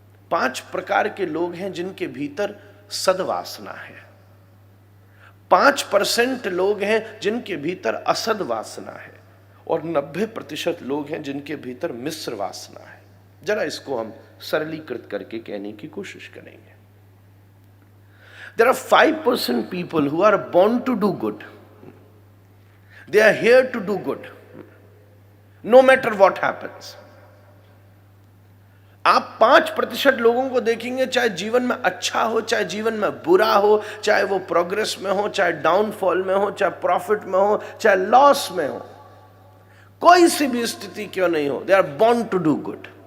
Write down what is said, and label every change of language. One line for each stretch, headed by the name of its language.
Hindi: 5 प्रकार के लोग हैं जिनके भीतर सद्वासना है। 5% लोग हैं जिनके भीतर असद वासना है और 90% लोग हैं जिनके भीतर मिश्र वासना है। जरा इसको हम सरलीकृत करके कहने की कोशिश करेंगे।
English: There are 5% people who are born to do good. They are here to do good, no matter what happens.
Hindi: आप 5% लोगों को देखेंगे, चाहे जीवन में अच्छा हो, चाहे जीवन में बुरा हो, चाहे वो प्रोग्रेस में हो, चाहे डाउनफॉल में हो, चाहे प्रॉफिट में हो, चाहे लॉस में हो, कोई सी भी स्थिति क्यों नहीं हो,
English: They are born to do good.